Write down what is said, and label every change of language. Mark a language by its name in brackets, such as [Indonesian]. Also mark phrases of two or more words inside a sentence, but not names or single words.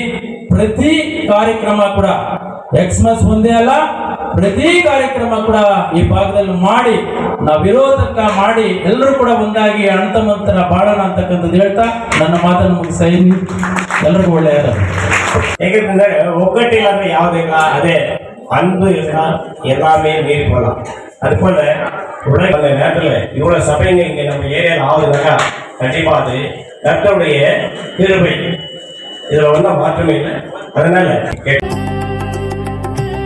[Kannada] ಪ್ರತಿ ಕಾರ್ಯಕ್ರಮ ಕೂಡ ಎಕ್ಸ್ಮಸ್ ಒಂದೇ ಅಲ್ಲ, ಪ್ರತಿ ಕಾರ್ಯಕ್ರಮ ಕೂಡ ಈ ಭಾಗದಲ್ಲಿ ಮಾಡಿ ನಾವು ವಿರೋಧಕ್ಕ ಮಾಡಿ ಎಲ್ಲರೂ ಕೂಡ ಒಂದಾಗಿ ಅಣ್ತಮ್ಮಂತರ ಬಾಳೋಣ ಅಂತಕ್ಕಂಥದ್ದು ಹೇಳ್ತಾ ನನ್ನ ಮಾತನ್ನು ಮುಗಿಸ್ತೀನಿ. ಎಲ್ಲರಿಗೂ ಒಳ್ಳೆಯದ. ಹೇಗೆಂದ್ರೆ ಒಗ್ಗಟ್ಟಿಲ್ಲ ಅಂದ್ರೆ ಯಾವುದಿಲ್ಲ, ಅದೇ [Tamil] அன்பு இருந்தால் எல்லாமே மீறி போகலாம். அதுபோல உலக நேரத்தில் இவ்வளோ சபைங்க இங்கே நம்ம ஏரியாவில் ஆகுதுனாக்கா கண்டிப்பாக அது கர்த்தருடைய கிருபை, இதில் ஒன்றும் மாற்றமே இல்லை.